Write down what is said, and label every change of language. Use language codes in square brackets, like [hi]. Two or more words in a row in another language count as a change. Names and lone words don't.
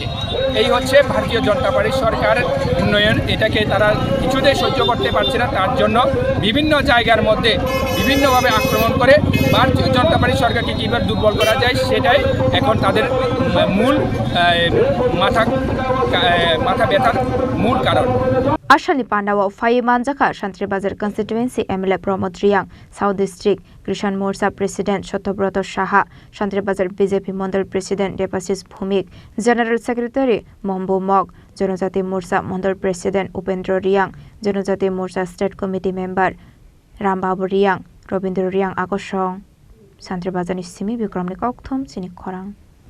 [bn] এই হচ্ছে ভারতীয় জনতা পার্টির সরকারের উন্নয়ন। এটাকে তারা কিছুতেই সহ্য করতে পারছে না, তার জন্য বিভিন্ন জায়গার মধ্যে বিভিন্নভাবে আক্রমণ করে ভারতীয় জনতা পার্টির সরকারকে কীভাবে দুর্বল করা যায় সেটাই এখন তাদের মূল মাথা ব্যথার মূল কারণ। [trp] Asalni Pandao Faye Manjaka Shantribazar [en] Constituency MLA [trp] Pramod Riang [en] South District [trp] Krishan Morcha President Shotobrata Saha Shantribazar BJP Mandal President Debasis Bhumik [en] General Secretary [trp] Mombo Mok Janojati Morcha Mandal President Upendra Riang Janojati Morcha [en] State Committee Member [trp] Rambabu Riang Robindra Riang Akosong Shantribazar ni Simi Bikramni Kokthom Sinik Khorang